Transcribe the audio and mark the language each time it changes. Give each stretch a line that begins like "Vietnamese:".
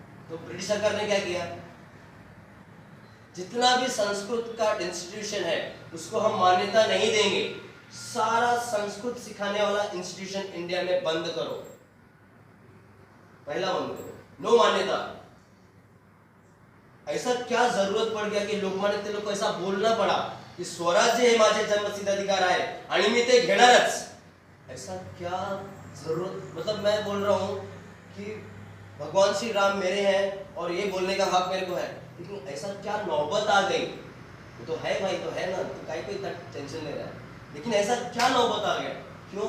Hindi: तो ब्रिटिश सरकार ने क्या किया, जितना भी संस्कृत का इंस्टीट्यूशन है उसको हम मान्यता नहीं देंगे, सारा संस्कृत सिखाने वाला इंस्टीट्यूशन इंडिया में बंद करो, पहला बंद करो, नो मान्यता। ऐसा क्या जरूरत पड़ गया कि लोकमान्य तिलक को ऐसा बोलना पड़ा कि
Marathi: स्वराज्य हे माझे जन्मसिद्ध अधिकार आहे आणि मी ते घेणारच?
Hindi: ऐसा क्या जरूरत, मतलब मैं बोल रहा हूं कि भगवान श्री राम मेरे हैं और ये बोलने का हक मेरे को है, लेकिन ऐसा क्या नौबत आ गई? वो तो है भाई, तो है ना, तो काहे को इतना टेंशन ले रहा है? लेकिन ऐसा क्या नौबत आ गया? क्यों?